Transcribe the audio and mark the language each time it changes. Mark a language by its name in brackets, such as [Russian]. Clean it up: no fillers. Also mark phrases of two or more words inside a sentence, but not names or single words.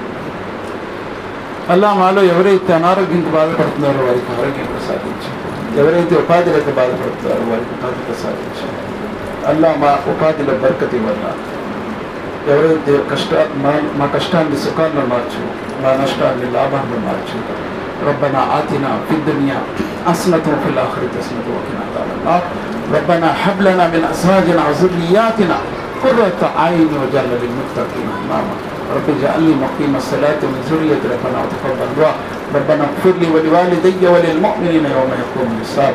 [Telugu] అల్లాహ్ మాలో ఎవరైతే అనారోగ్యంతో బాధపడుతున్నారో వారికి ఆరోగ్యం ప్రసాదించు, ఎవరైతే ఉపాధి లేక బాధపడుతున్నారో వారికి ఉపాధి ప్రసాదించు. అల్లాహ్ మా ఉపాధిలో బర్కత్ వల్ల ఎవరైతే మా కష్టాన్ని సుఖాలను మార్చు, మా నష్టాన్ని లాభాలను మార్చు. [Arabic] ربنا آتنا في الدنيا حسنة وفي الآخرة حسنة وقنا عذاب النار. ربنا هب لنا من أزواجنا وذرياتنا قرة أعين واجعلنا للمتقين إماما. رب اجعلني مقيم الصلاة ومن ذريتي ربنا وتقبل دعاء. ربنا اغفر لي ولوالدي وللمؤمنين يوم يقوم الحساب.